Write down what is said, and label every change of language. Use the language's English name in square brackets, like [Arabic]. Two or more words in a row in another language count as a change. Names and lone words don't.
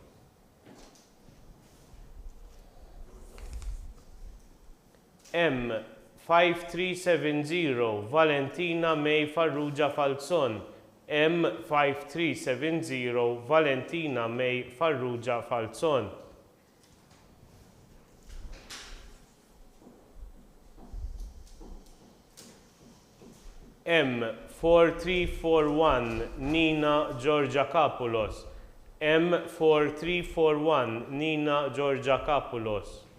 [English] M5370 Valentina May Farrugia Falzon. M5370 Valentina May Farrugia Falzon. M4341 Nina Georgia Capoulos. M4341 Nina Georgia Capoulos.